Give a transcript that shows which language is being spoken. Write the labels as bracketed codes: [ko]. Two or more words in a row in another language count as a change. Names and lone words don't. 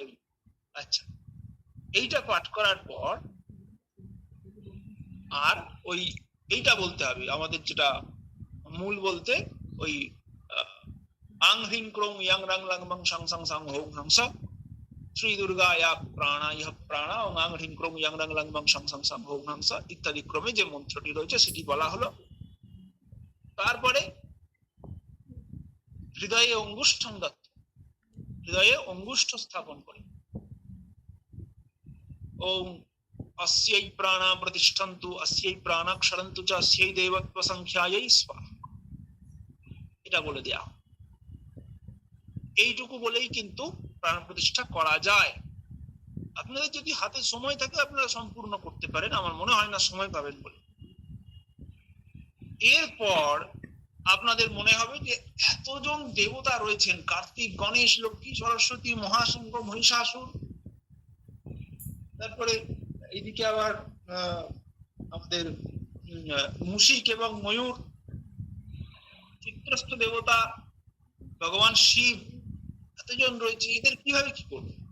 [bn] আচ্ছা, এইটা পাঠ করার পর আর ওই এইটা বলতে হবে আমাদের, যেটা মূল বলতে ওই [sa] আং হ্রিং ক্রৌং ইয়াং রাং লাং বং সাং সাং সাং হোং হংস শ্রী দুর্গায়া প্রাণা ইহ প্রাণা ও আং হ্রিং ক্রৌং ইয়াং রাং লাং বং সাং সাং সাং হোং হংস [bn] ইত্যাদি ক্রমে যে মন্ত্রটি রয়েছে সেটি বলা হলো। তারপরে হৃদয়ে অঙ্গুষ্ঠং দত্ত, হৃদয়ে অঙ্গুষ্ঠ স্থাপন করে [sa] ওম अस्यै प्राणा प्रतिष्ठन्तु अस्यै प्राणा क्षरन्तु च अस्यै देवत्व संख्यायै स्वाहा, [bn] এটা বলে দেয়া। এইটুকু বলেই কিন্তু প্রাণ প্রতিষ্ঠা করা যায়। আপনাদের যদি হাতে সময় থাকে আপনারা সম্পূর্ণ করতে পারেন, আমার মনে হয় না সময় পাবেন বলে। এরপর আপনাদের মনে হবে যে এতজন দেবতা রয়েছেন, কার্তিক, গণেশ, লক্ষ্মী, সরস্বতী, মহাশঙ্খ, মহিষাসুর, তারপরে এইদিকে আবার আমাদের মুশিক এবং ময়ূর, চিত্রস্থ দেবতা ভগবান শিব, এতজন রয়েছে, এদের কিভাবে কি করবে?